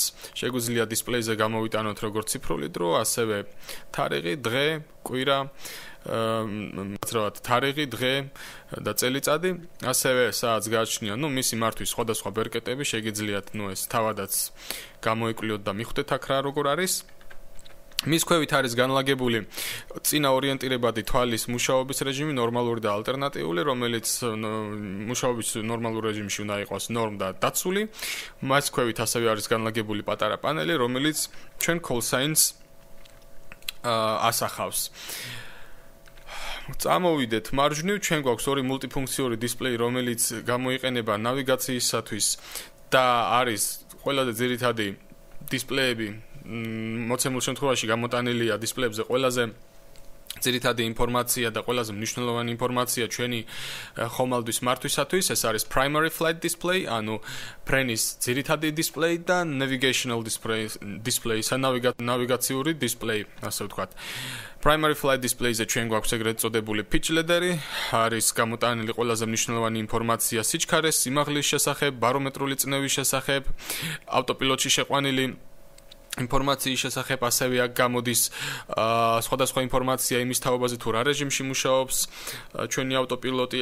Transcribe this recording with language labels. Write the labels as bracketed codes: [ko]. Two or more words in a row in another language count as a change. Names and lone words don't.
[ka] შეგვიძლია დისპლეიზე გამოვიტანოთ როგორც ციფრული დრო, ასევე თარიღი, დღე, კვირა, თარიღი, დღე და წელიწადი, ასევე საათს გააჩნია, მისი მართვის სხვადასხვა ბერკეტები, შეგიძლიათ ეს თავადაც გამოიკვლიოთ და მიხვდეთ აქ რა როგორ არის. მის ქვევით არის განლაგებული წინა ორიენტირებადი თვალის მუშაობის რეჟიმი, ნორმალური და ალტერნატიული, რომელიც მუშაობის ნორმალურ რეჟიმში უნდა იყოს ნორმ და დაცული. მას ქვევით ასევე არის განლაგებული პატარა პანელი, რომელიც ჩვენ [en] call signs [ka] ასახავს. წამოვიდეთ მარჯვნივ, ჩვენ გვაქვს ორი მულტიფუნქციური დისპლეი, რომელიც გამოიყენება ნავიგაციისათვის და არის ყველაზე ძირითადი დისპლეები. მოცემულ შემთხვევაში გამოტანილია დისპლეებზე ყველაზე ძირითადი ინფორმაცია და ყველაზე მნიშვნელოვანი ინფორმაცია ჩვენი ხომალდის მართვისათვის. ეს არის [en] primary flight display, [ka] ანუ ფრენის ძირითადი დისპლეი და [en] navigational display, [ka] ნავიგაციური დისპლეი, ასე ვთქვათ. [en] Primary flight display- [ka] ზე ჩვენ გვაქვს ეგრეთ წოდებული [en] pitch ladder- [ka] ი, არის გამოტანილი ყველაზე მნიშვნელოვანი ინფორმაცია სიჩქარეს, სიმაღლის შესახებ, ბარომეტრული წნევის შესახებ, ავტოპილოტში შეყვანილი ინფორმაციის შესახებ, ასევე აქ გამოდის სხვადასხვა ინფორმაცია იმის თაობაზე თუ რა რეჟიმში მუშაობს ჩვენი ავტოპილოტი.